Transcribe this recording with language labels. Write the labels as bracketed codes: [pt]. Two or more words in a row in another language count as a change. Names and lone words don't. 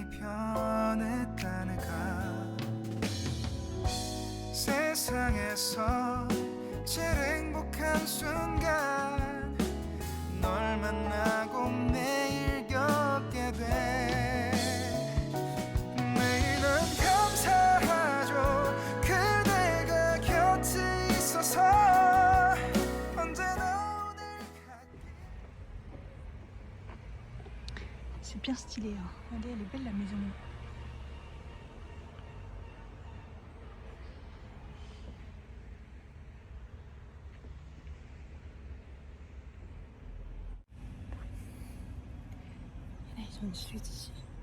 [ko] 변했다는가 세상에서 제일 행복한 순간 널 만나고 매일 겪게 돼 매일은 감사하죠 그대가 곁에 있어서 언제나 오늘 [fr] C'est bien stylé, hein. Regardez, elle est belle la maison. Ils ont une suite ici.